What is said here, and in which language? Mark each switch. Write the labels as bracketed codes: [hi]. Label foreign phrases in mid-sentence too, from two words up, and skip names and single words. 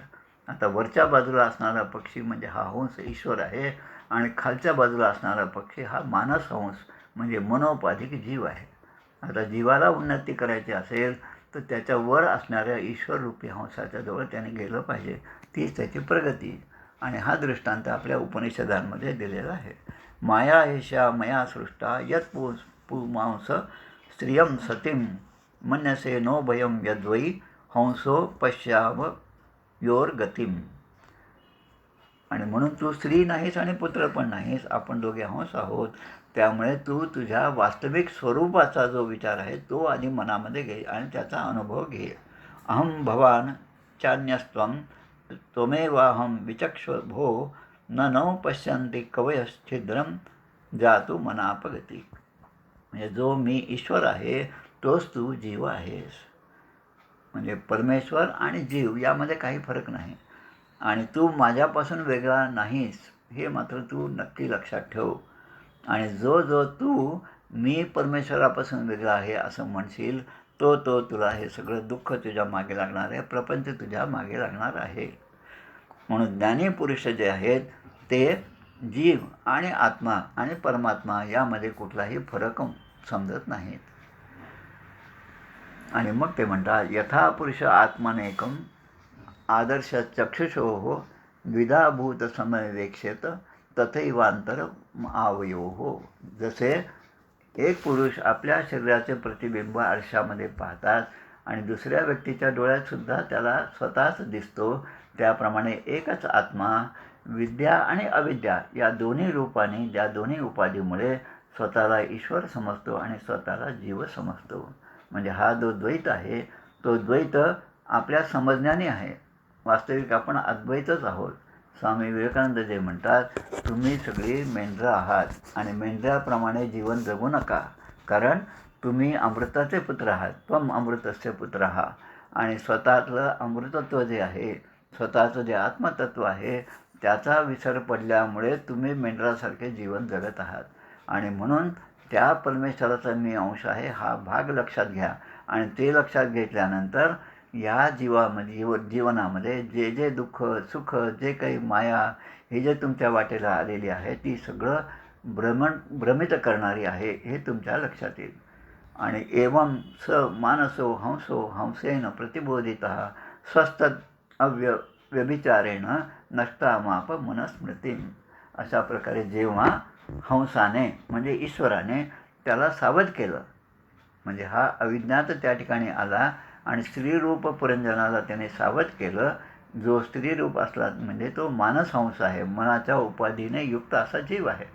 [mr] आता वरच्या बाजूला असणारा पक्षी म्हणजे हा हंस ईश्वर आहे आणि खालच्या बाजूला असणारा पक्षी हा मानस हंस म्हणजे मनोपाधिक जीव आहे. आता जीवाला उन्नती करायची असेल तर त्याच्यावर असणाऱ्या ईश्वररूपी हंसाच्या जवळ त्याने गेलं पाहिजे. तीच त्याची प्रगती. आणि हा दृष्टांत आपल्या उपनिषदांमध्ये दिलेला आहे. [sa] माया एषा मया सृष्टा यत् पुमांस स्त्रियं सतीं मन्यसे नो भयं यद्वै हंसो पश्याम योर गतिम. [mr] आणि म्हणून तू स्त्री नाहीस आणि पुत्र पण नाहीस. आपण दोघे हंस आहोत. त्यामुळे तू तुझ्या वास्तविक स्वरूपाचा जो विचार आहे तो आधी मनामध्ये घे आणि त्याचा अनुभव घे. [sa] अहं भवान चान्यस्त्वं त्वमेवाहं विचक्ष्व भो न पश्यन्ति कवयश्छिद्रं जातु मनापगती. [mr] म्हणजे जो मी ईश्वर आहे तोच तू जीव आहेस. म्हणजे परमेश्वर आणि जीव यामध्ये काही फरक नाही. आणि तू माझ्यापासून वेगळा नाहीस हे मात्र तू नक्की लक्षात ठेव. आणि जो तू मी परमेश्वरापासून वेगळा आहे असं म्हणशील तो तुला हे सगळं दुःख तुझ्या मागे लागणार आहे, प्रपंच तुझ्या मागे लागणार आहे. म्हणून ज्ञानी पुरुष जे आहेत ते जीव आणि आत्मा आणि परमात्मा यामध्ये कुठलाही फरक समजत नाहीत. आणि मग ते म्हणतात, [sa] यथा पुरुष आत्मनेकम आदर्श चक्षुषोः द्विधाभूत समवेक्षेत तथैवांतर आवयोः. [mr] जसे एक पुरुष आपल्या शरीराचे प्रतिबिंब आरशामध्ये पाहतात आणि दुसऱ्या व्यक्तीच्या डोळ्यातसुद्धा त्याला स्वतःच दिसतो, त्याप्रमाणे एकच आत्मा विद्या आणि अविद्या या दोन्ही रूपाने, या दोन्ही उपाधीमुळे स्वतःला ईश्वर समजतो आणि स्वतःला जीव समजतो. म्हणजे हा जो द्वैत आहे तो द्वैत आपल्या समजण्याने आहे. वास्तविक आपण अद्वैतच आहोत. स्वामी विवेकानंद जे म्हणतात, तुम्ही सगळी मेंढरं आहात आणि मेंढऱ्याप्रमाणे जीवन जगू नका, कारण तुम्ही अमृताचे पुत्र आहात. [sa] त्वम अमृतस्य पुत्रः. [mr] आणि स्वतःतलं अमृतत्व जे आहे, स्वतःचं जे आत्मतत्व आहे त्याचा विसर पडल्यामुळे तुम्ही मेंढरासारखे जीवन जगत आहात. आणि म्हणून त्या परमेश्वराचा मी अंश आहे हा भाग लक्षात घ्या. आणि ते लक्षात घेतल्यानंतर या जीवनामध्ये जे जे दुःख सुख, जे काही माया हे जे तुमच्या वाटेला आलेली आहे ती सगळं भ्रमित करणारी आहे हे तुमच्या लक्षात येईल. [sa] आणि एवं स मानसो हंसो हंसेन प्रतिबोधितः स्वस्थ व्यभिचारेण नष्टामाप मनस्मृतीं. [mr] अशा प्रकारे जेव्हा हंसाने म्हणजे ईश्वराने त्याला सावध केलं, म्हणजे हा अविज्ञात त्या ठिकाणी आला आणि स्त्रीरूप पुरंजनाला त्याने सावध केलं. जो स्त्रीरूप असला म्हणजे तो मानसहंस आहे, मनाच्या उपाधीने युक्त असा जीव आहे.